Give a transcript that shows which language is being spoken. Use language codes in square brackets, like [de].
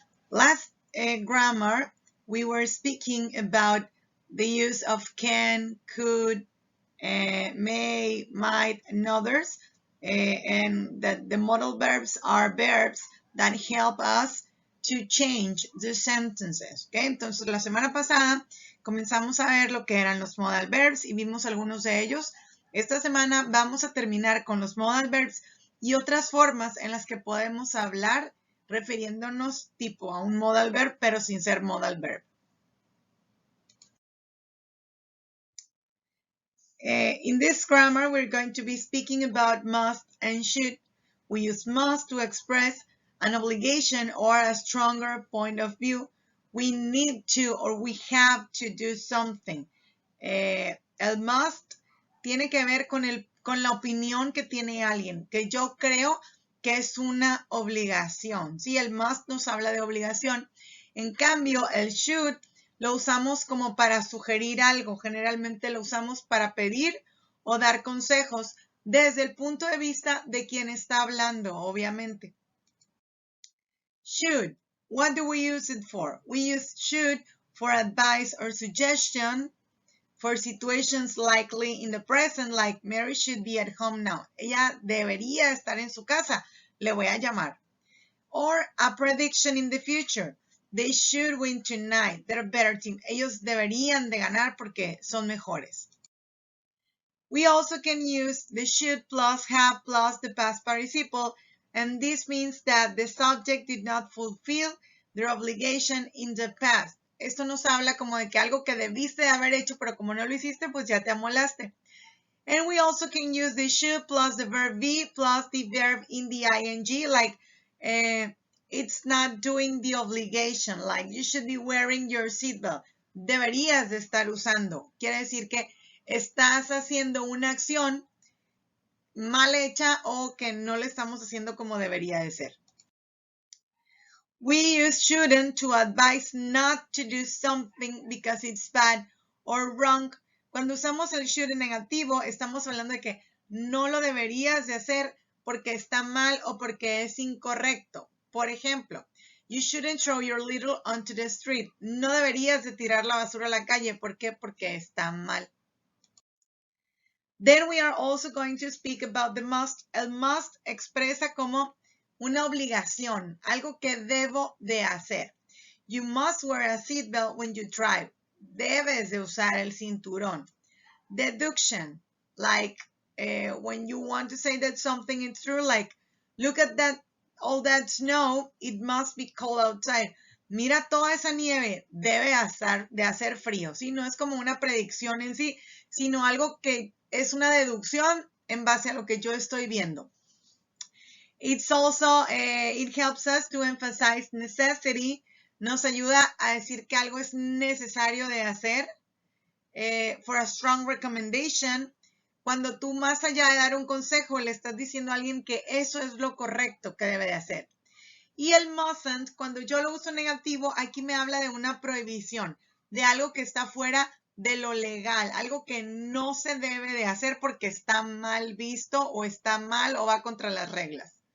[en] Last grammar, we were speaking about the use of can, could, may, might, and others, and that the modal verbs are verbs that help us to change the sentences. Okay? [es] Entonces, la semana pasada comenzamos a ver lo que eran los modal verbs y vimos algunos de ellos. Esta semana vamos a terminar con los modal verbs y otras formas en las que podemos hablar refiriéndonos tipo a un modal verb, pero sin ser modal verb. [en] In this grammar, we're going to be speaking about must and should. We use must to express an obligation or a stronger point of view. We need to or we have to do something. [es] El must tiene que ver con la opinión que tiene alguien, que yo creo que es una obligación. ¿Sí? El must nos habla de obligación. En cambio, el should lo usamos como para sugerir algo. Generalmente lo usamos para pedir o dar consejos desde el punto de vista de quien está hablando, obviamente. [en] Should. What do we use it for? We use should for advice or suggestion for situations likely in the present, like Mary should be at home now. [es] Ella debería estar en su casa. Le voy a llamar. [en] Or a prediction in the future. They should win tonight. They're a better team. [es] Ellos deberían de ganar porque son mejores. [en] We also can use the should plus have plus the past participle, and this means that the subject did not fulfill their obligation in the past. [es] Esto nos habla como de que algo que debiste de haber hecho, pero como no lo hiciste, pues ya te amolaste. [en] And we also can use the should plus the verb be plus the verb in the ing, like it's not doing the obligation, like you should be wearing your seatbelt. [es] Deberías de estar usando. Quiere decir que estás haciendo una acción mal hecha o que no le estamos haciendo como debería de ser. [en] We use shouldn't to advise not to do something because it's bad or wrong. [es] Cuando usamos el should en negativo, estamos hablando de que no lo deberías de hacer porque está mal o porque es incorrecto. Por ejemplo, [en] you shouldn't throw your litter onto the street. [es] No deberías de tirar la basura a la calle. ¿Por qué? Porque está mal. [en] Then we are also going to speak about the must. [es] El must expresa como una obligación, algo que debo de hacer. [en] You must wear a seatbelt when you drive. [es] Debes de usar el cinturón. [en] Deduction, like when you want to say that something is true, like look at that, all that snow, it must be cold outside. [es] Mira toda esa nieve, debe de hacer frío. ¿Sí? No es como una predicción en sí, sino algo que es una deducción en base a lo que yo estoy viendo. [en] It's also, it helps us to emphasize necessity. [es] Nos ayuda a decir que algo es necesario de hacer. [en] For a strong recommendation. [es] Cuando tú más allá de dar un consejo, le estás diciendo a alguien que eso es lo correcto que debe de hacer. Y el mustn't, cuando yo lo uso negativo, aquí me habla de una prohibición, de algo que está fuera de lo legal, algo que no se debe de hacer porque está mal visto o está mal o va contra las reglas.